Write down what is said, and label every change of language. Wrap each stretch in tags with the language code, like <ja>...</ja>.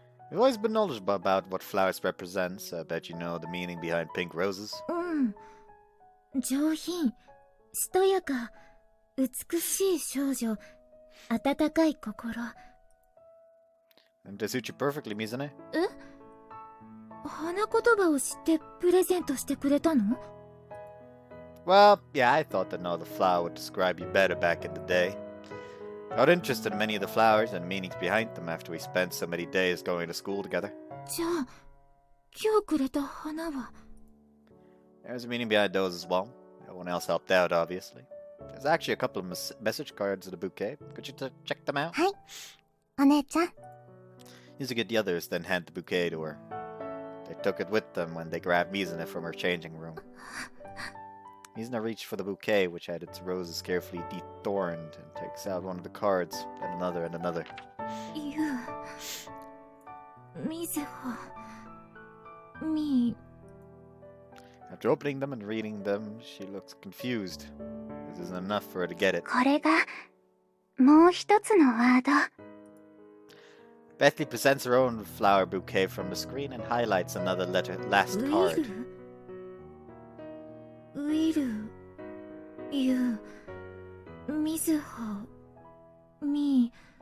<en>You've always been knowledgeable about what flowers represent, so I bet you know the meaning behind pink roses.</en> <ja>上品、しとやか、美しい少女、温かい心。</ja> <en>And they suit you perfectly, Mizune.</en> <ja>え？花言葉を知ってプレゼントしてくれたの？</ja> <en>Well, yeah, I thought that no other flower would describe you better back in the day. I got interested in many of the flowers and meanings behind them after we spent so many days going to school together.</en> <ja>じゃあ、今日くれた花は？</ja> <en>There's a meaning behind those as well. No one else helped out, obviously. There's actually a couple of message cards in the bouquet. Could you check them out?</en> <ja>はい。お姉ちゃん。</ja> <en>Used to get the others, then hand the bouquet to her. They took it with them when they grabbed Mizune from her changing room. Mizune reached for the bouquet, which had its roses carefully dethorned, and takes out one of the cards, then another and another. みずほ、み。 After opening them and reading them, she looks confused. This isn't enough for her to get it.</en> <ja>これがもう一つのワード。</ja> <en>Bethany presents her own flower bouquet from the screen and highlights another last card. ウィル、ユ、みずほ、み。</en>